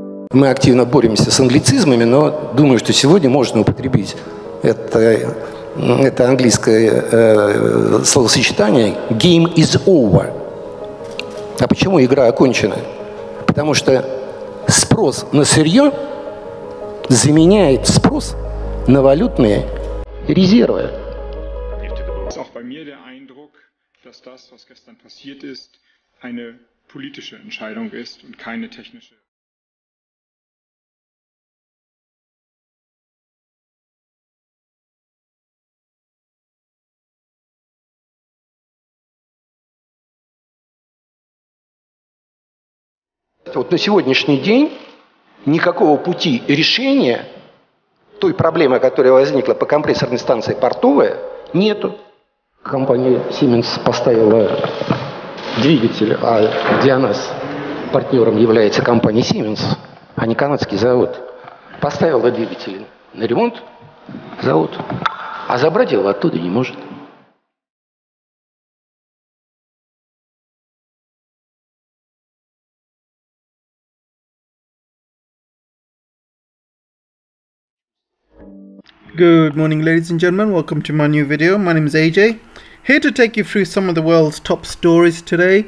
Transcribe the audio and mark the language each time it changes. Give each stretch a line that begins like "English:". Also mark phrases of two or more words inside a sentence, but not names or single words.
Russian: Мы активно боремся с англицизмами, но думаю, что сегодня можно употребить это английское словосочетание
English: «game is over».
Russian: А почему игра окончена? Потому что спрос на сырье заменяет спрос на валютные резервы.
German: Auch bei mir der Eindruck, dass das, was gestern passiert ist, eine politische Entscheidung ist und keine technische.
Russian: Вот на сегодняшний день никакого пути решения той проблемы, которая возникла по компрессорной станции портовая, нету. Компания Siemens поставила двигатель, а для нас партнером является компания Siemens, а не канадский завод. Поставила двигатель на ремонт завод, а забрать его оттуда не может.
English: Good morning, ladies and gentlemen. Welcome to my new video. My name is AJ, here to take you through some of the world's top stories today.